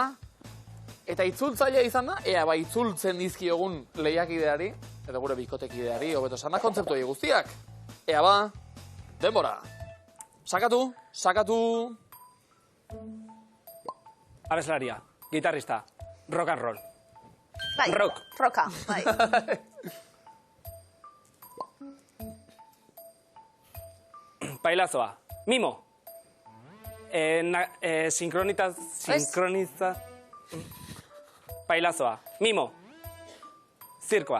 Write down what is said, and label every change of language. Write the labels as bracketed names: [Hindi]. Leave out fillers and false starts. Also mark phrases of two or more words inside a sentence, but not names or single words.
[Basque] Eta itzultzailea izan da, ea ba itzultzen dizkiogun lehiakideari, edo gure bikotekideari, hobeto esan da, kontzeptu guztiak. Ea ba, denbora. Sakatu, sakatu. Abeslaria, gitarrista, [English] rock and roll. [Basque] Bai, Rock. Roka, bai. Pailazoa, mimo. Sincroniza. Pailazoa, mimo. Zirkoa.